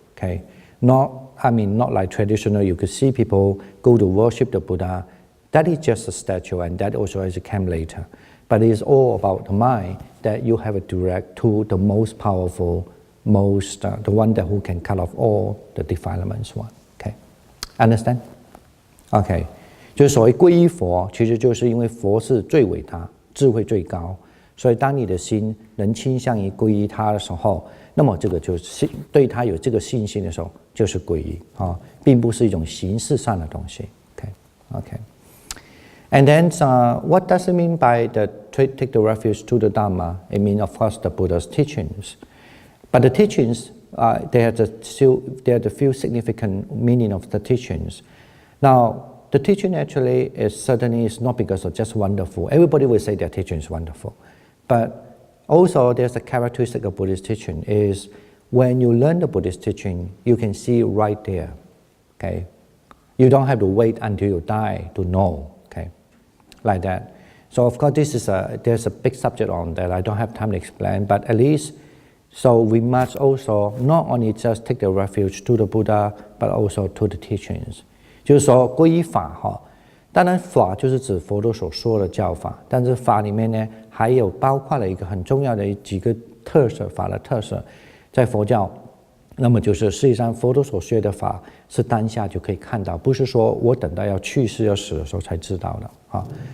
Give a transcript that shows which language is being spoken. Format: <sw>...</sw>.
<en>Okay, not like traditional. You could see people go to worship the Buddha. That is just a statue, and that also has come later. But it is all about the mind, that you have a direct to the most powerful, the one that who can cut off all the defilements one. Okay, understand?</en> <zh>Okay, 就是所谓皈依佛，其实就是因为佛是最伟大，智慧最高。所以当你的心能倾向于皈依他的时候，那么这个就是对他有这个信心的时候，就是皈依并不是一种形式上的东西。</zh> <en>Okay. And then what does it mean by take the refuge to the Dhamma? It means, of course, the Buddha's teachings. But the teachings, they have the few significant meaning of the teachings. Now, the teaching actually is not because of just wonderful. Everybody will say their teaching is wonderful. But Also, there's a characteristic of Buddhist teaching is when you learn the Buddhist teaching, you can see it right there, okay? You don't have to wait until you die to know, okay? Like that. So of course, there's a big subject on that. I don't have time to explain, but at least, so we must also not only just take the refuge to the Buddha, but also to the teachings.</en> <zh>就是说皈依法哈，当然法就是指佛陀所说的教法，但是法里面呢，还有包括了一个很重要的几个特色，法的特色，在佛教，那么就是实际上佛陀所学的法是当下就可以看到，不是说我等到要去世要死的时候才知道的啊。</zh>